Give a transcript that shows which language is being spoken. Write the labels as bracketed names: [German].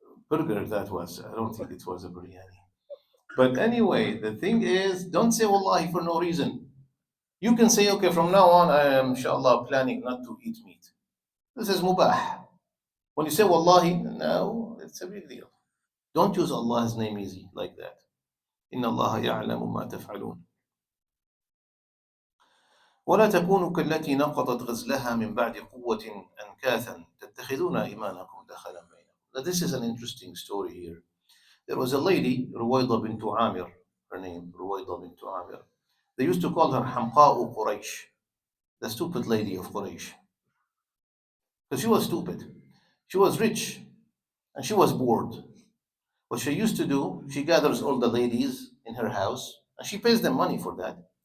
[English] Burger that was. I don't think it was a biryani. But anyway, the thing is, don't say wallahi for no reason. You can say, okay, from now on, I am, inshallah, planning not to eat meat. This is mubah. When you say wallahi, no, it's a big deal. Don't use Allah's name easy like that. [Arabic] إن الله يعلم ما تفعلون. ولا تكونوا كالتي نقضت غزلها من بعد قوة أنكاثا تتخذون إيمانكم دخلا بينكم. [English] Now this is an interesting story here. There was a lady, Ruwayda bint Amir, her name, Ruwayda bint Amir. They used to call her Hamqa'u Quraysh, the stupid lady of Quraysh. Because she was stupid. She was rich and she was bored. What she used to do, she gathers all the ladies in her house and she pays them money for that.